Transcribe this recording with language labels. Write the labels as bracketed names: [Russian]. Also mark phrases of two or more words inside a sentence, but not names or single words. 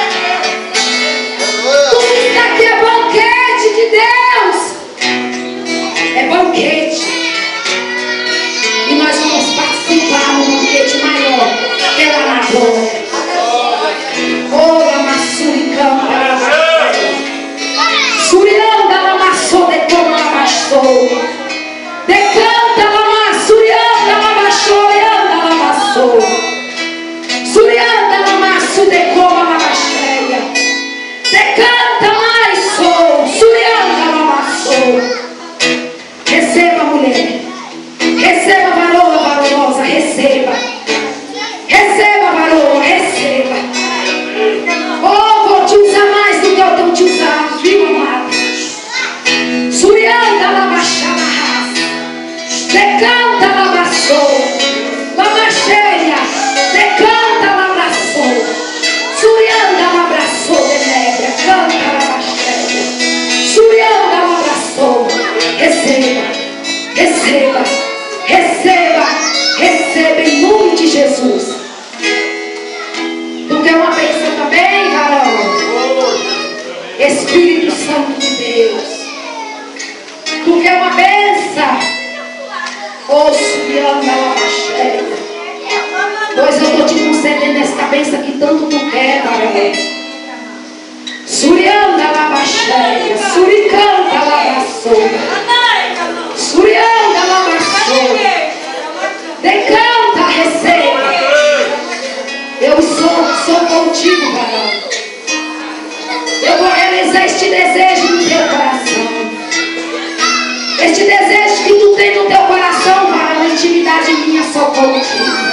[Portuguese] Tudo isso aqui é banquete de Deus. É banquete. E nós vamos participar no banquete maior pela na glória. Oh, amassui canta. Surianda lamassou, detona lamassou. Decanta lamassou, surianda lamassou, anda lamassou. Surianda lamassou, decoma lamacheia. Decanta mais, sou, surianda lamassou. Receba, mulher. Receba, varoa valorosa, receba. Receba, varoa, receba. Oh, vou te usar mais do que eu tenho te usado, viu, amada? Surianda lamachama raça. Decanta lamassou. Lamacheia. Decanta labraçou. Surianda labraçou, denegra. Canta lamacheia. Surianda labraçou. Receba. Receba. Receba. Receba em nome de Jesus. Tu quer uma bênção também, varão? Espírito Santo de Deus. Tu quer uma bênção? Ô, Surianda lamacheia. Pois eu estou te concedendo esta bênção que tanto tu quer, varão. Surianda lamacheia. Suricanta lamassou. Surianda lamassou. Decanta, receba. Eu sou contigo, varão. Eu vou realizar este desejo no teu coração. Este desejo que tu tem no teu coração, varão, intimidade minha só contigo.